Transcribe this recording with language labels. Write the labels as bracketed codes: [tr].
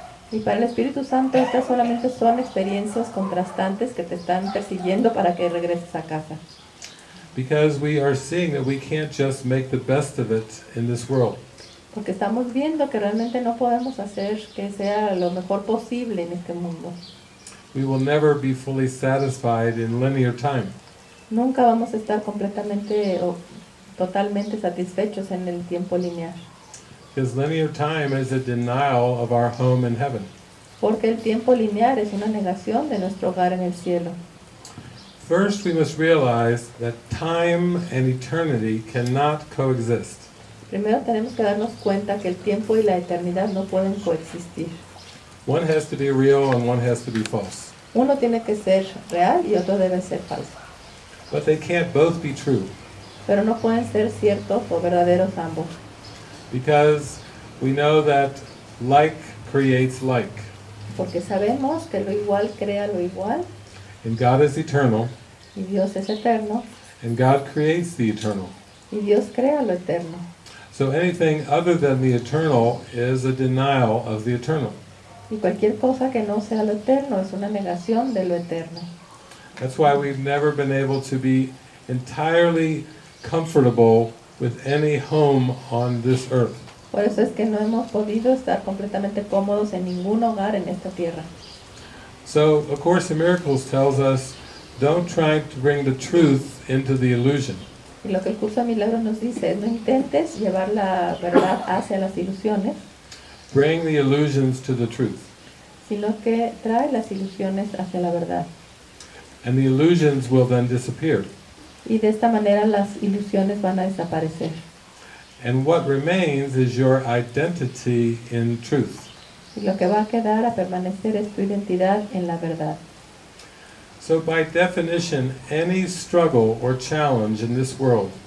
[es] Y para el Espíritu Santo estas solamente son experiencias contrastantes que te están persiguiendo para que regreses a casa. [en] Because we are seeing that we can't just make the best of it in this world. [es] Porque estamos viendo que realmente no podemos hacer que sea lo mejor posible en este mundo. [en] We will never be fully satisfied in linear time. [es] Nunca vamos a estar completamente o totalmente satisfechos en el tiempo lineal. [en] Because linear time is a denial of our home in heaven. [es] Porque el tiempo lineal es una negación de nuestro hogar en el cielo. [en] First, we must realize that time and eternity cannot coexist. [es] Primero tenemos que darnos cuenta que el tiempo y la eternidad no pueden coexistir. [en] One has to be real and one has to be false. [es] Uno tiene que ser real y otro debe ser falso. [en] But they can't both be true. [es] Pero no pueden ser ciertos o verdaderos ambos. [en] Because we know that like creates like. [es] Porque sabemos que lo igual crea lo igual. [en] And God is eternal. [es] Y Dios es eterno. [en] And God creates the eternal. [es] Y Dios crea lo eterno. [en] So anything other than the eternal is a denial of the eternal. [es] Y cualquier cosa que no sea lo eterno es una negación de lo eterno. [en] That's why we've never been able to be entirely comfortable with any home on this earth. [es] Por eso es que no hemos podido estar completamente cómodos en ningún hogar en esta tierra. [en] So, A Course in Miracles tells us, don't try to bring the truth into the illusion. [es] Y lo que el Curso de Milagros nos dice es: no intentes llevar la verdad hacia las ilusiones, [en] Bring the illusions to the truth. [es] sino que trae las ilusiones hacia la verdad. [en] And the illusions will then disappear. [es] Y de esta manera las ilusiones van a desaparecer. [en] And what remains is your identity in truth. [es] Y lo que va a quedar a permanecer es tu identidad en la verdad. [en] So by definition, any struggle or challenge in this world